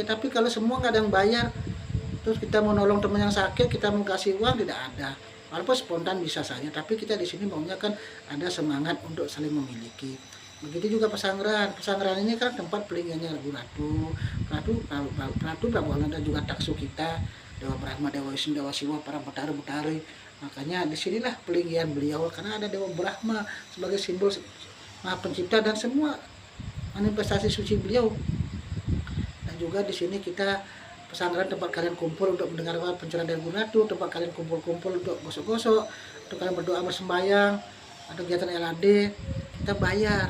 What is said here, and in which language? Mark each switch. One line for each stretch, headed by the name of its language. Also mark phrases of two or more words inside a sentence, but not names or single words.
Indonesian: Tapi kalau semua nggak ada yang bayar, terus kita mau nolong teman yang sakit, kita mau kasih uang, tidak ada. Walaupun spontan bisa saja, tapi kita di sini maunya kan ada semangat untuk saling memiliki. Begitu juga pesanggrahan. Pesanggrahan ini kan tempat pelinggiannya Ratu Prabu dan juga taksu kita, Dewa Brahma, Dewa Wisnu, Dewa Siwa, para betari-betari. Makanya disinilah pelinggian beliau, karena ada Dewa Brahma sebagai simbol Maha Pencipta dan semua manifestasi suci beliau. Dan juga di sini kita pesantren tempat kalian kumpul untuk mendengarkan pencerahan dari Guru Atu, tempat kalian kumpul-kumpul untuk gosok-gosok, untuk kalian berdoa bersembahyang, atau kegiatan LAD, kita bayar.